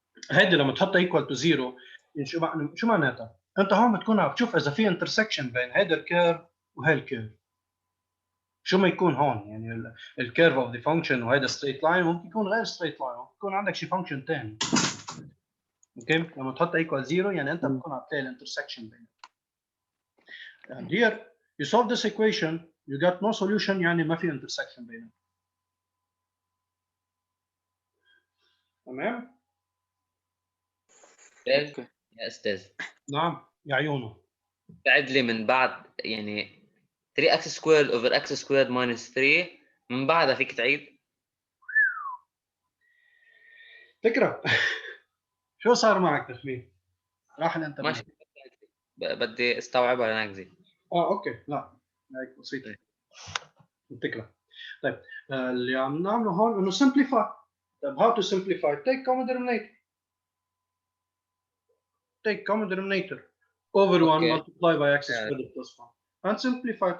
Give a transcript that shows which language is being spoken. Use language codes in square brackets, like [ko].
[ar] هيدي لما تحط [en] equal to zero [ar] شو معناتها؟ انت هون بتكون عم تشوف اذا في انترسكشن بين هيدا الكيرف وهي الكيرف. شو ما يكون هون يعني الكيرف [en] of the function [ar] وهيدا ستريت لاين ممكن يكون غير ستريت لاين، ممكن يكون عندك شي فانكشن ثاني. اوكي لما تحط [en] equal zero [ar] يعني انت بتكون عم تلاقي الانترسكشن بينهم. [en] And here you solve this equation you get no solution [ar] يعني ما في intersection بينهم. تمام؟ يا استاذ نعم يا عيونه. بعد لي من بعد يعني [en] 3x squared over x squared minus 3 [ar] من بعدها فيك تعيد؟ فكرة شو صار معك تخمين؟ راح الانترنت. ماشي بدي استوعبها لنكزي. اوكي لا هيك بسيط الفكره. طيب اللي عم نعمله هون انه simplify. [en] طيب how to simplify? Take common denominator. Take common denominator over 1 Okay. multiply by x squared plus 1 and simplify.